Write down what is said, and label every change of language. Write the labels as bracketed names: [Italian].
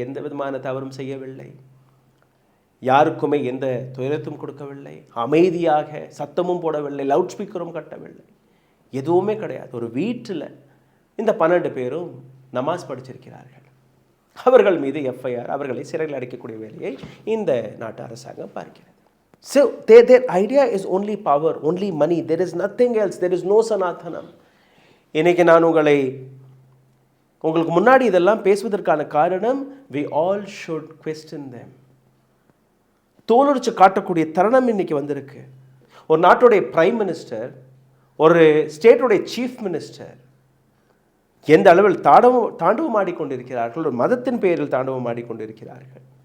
[Tamil] எந்த விதமான தவறும் செய்யவில்லை, யாருக்குமே எந்த துயரத்தும் கொடுக்கவில்லை, அமைதியாக சத்தமும் போடவில்லை, லவுட் ஸ்பீக்கரும் கட்டவில்லை, எதுவுமே கிடையாது. ஒரு வீட்டில் இந்த 12 பேரும் நமாஸ் படிச்சிருக்கிறார்கள். அவர்கள் மீது எஃப்ஐஆர், அவர்களை சிறையில் அடைக்கக்கூடிய வேலையை இந்த நாட்டு அரசாங்கம் பார்க்கிறது. [English] So their idea is only power, only money. There is nothing else. There is no Sanathanam. [Tamil] இன்னைக்கு நான் உங்களுக்கு முன்னாடி இதெல்லாம் பேசுவதற்கான காரணம், [English] we all should question them. [Tamil] தோலுரிச்சு காட்டக்கூடிய தருணம் இன்னைக்கு வந்திருக்கு. ஒரு நாட்டுடைய பிரைம் மினிஸ்டர், ஒரு ஸ்டேட்டுடைய சீஃப் மினிஸ்டர் எந்த அளவில் தாண்டவம் ஆடிக்கொண்டிருக்கிறார்கள், ஒரு மதத்தின் பெயரில் தாண்டவம் ஆடிக்கொண்டிருக்கிறார்கள்.